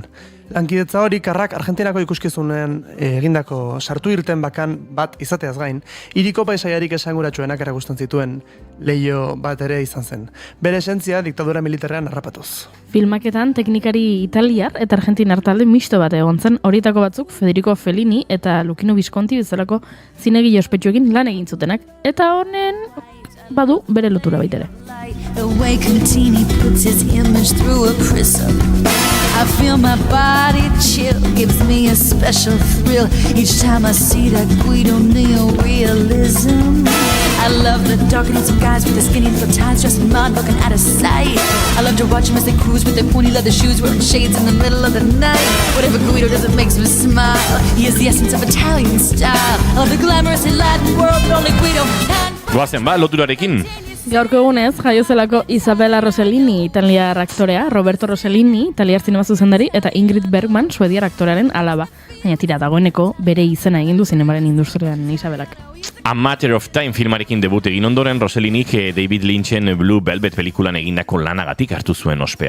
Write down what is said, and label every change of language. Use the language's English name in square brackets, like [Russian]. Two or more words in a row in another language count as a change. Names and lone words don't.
[Basque] Lankidetza hori Karrak Argentinako ikuskizunen egindako sartu irten bakan bat izateaz gain, hiriko paisaiarik esanguratsuenak erakusten zituen leiho bat ere izan zen. Bere esentzia diktadura militarrean harrapatuz. Filmaketan teknikari italiar eta argentinar talde misto bat egon zen, horietako batzuk Federico Fellini eta Luchino Visconti bezalako zinegile ospetsuekin lan egin zutenak, eta honen badu bere lotura baitere. [English] The way Contini puts his image through a prism. I feel my body chill, gives me a special thrill each time I see that Guido neo-realism. I love the dark and handsome guys with their skinny little ties, dressed in mud, looking out of sight. I love to watch them as they cruise with their pointy leather shoes, wearing shades in the middle of the night. Whatever Guido does, it makes me smile. He is the essence of Italian style. I love the glamorous and Latin world, but only Guido can. [Basque] Goazen loturarekin. Gaurko egunez, jaiozelako Isabella Rossellini, italiar aktorea, Roberto Rossellini, italiar zinema zuzendari, eta Ingrid Bergman, suediar aktorearen alaba. Baina tira, dagoeneko bere izena egin du zinemaren industrian Isabelak. A Matter of Time filmarekin debut egin ondoren, Rosselinik David Lynchen Blue Velvet pelikulan egindako lanagatik hartu zuen ospea.